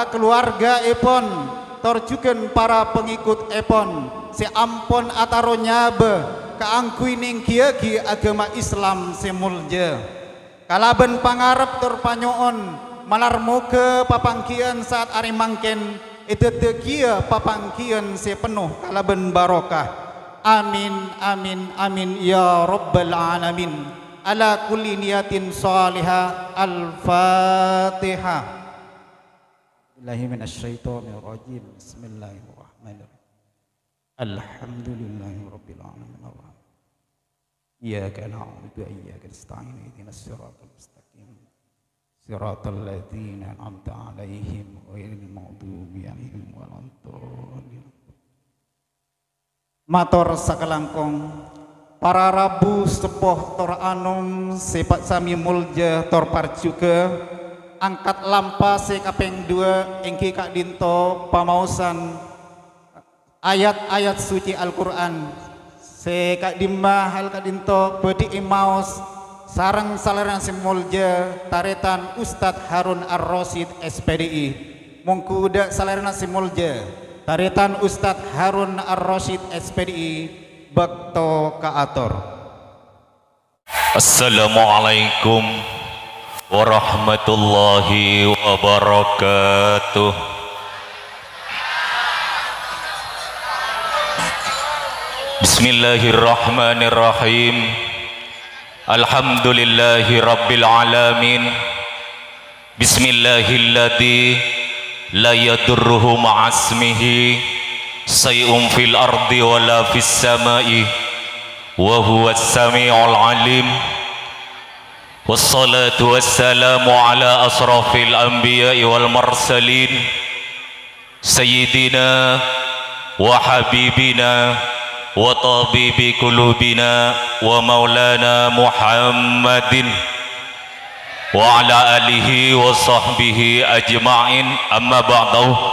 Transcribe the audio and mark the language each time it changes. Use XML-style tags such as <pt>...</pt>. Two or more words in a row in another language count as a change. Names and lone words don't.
<mad>keluarga epon torjukan para pengikut epon seampon ataronya be kaangkui ning kieu agama Islam semulja kalaben pangarep terpanyoon malar muka papangkian saat ari mangken itu tekia papangkian sepenuh kalaben barokah</mad> <ar>آمين آمين آمين يا رب العالمين على كل نية صالحة الفاتحة بالله من الشيطان الرجيم بسم الله الرحمن الرحيم الحمد لله رب العالمين إياك نعبد وإياك نستعين اهدنا الصراط المستقيم صراط الذين أنعمت عليهم غير المغضوب عليهم ولا الضالين</ar> <mad>matur sakalangkung para rabu sepoh tor anum sepat sami mulja tor parcuke angkat lampa se kapeng 2 engki kak dinto pamausan ayat-ayat suci Al-Quran se kak dimah hal kak dinto bedi imaus sarang salerang simulja taretan Ustadz Harun Ar-Rasyid SPDI mungku udah salerang simulja taretan Ustadz Harun Ar-Rasyid SPDI bakto kaator.</mad> <ar>السلام عليكم ورحمة الله وبركاته. بسم الله الرحمن الرحيم. الحمد لله رب العالمين. بسم الله الذي لا يضر مع اسمه شيء في الأرض ولا في السماء وهو السميع العليم. والصلاة والسلام على أشرف الأنبياء والمرسلين سيدنا وحبيبنا وطبيب قلوبنا ومولانا محمد وعلى آله وصحبه أجمعين, أما بعد.</ar>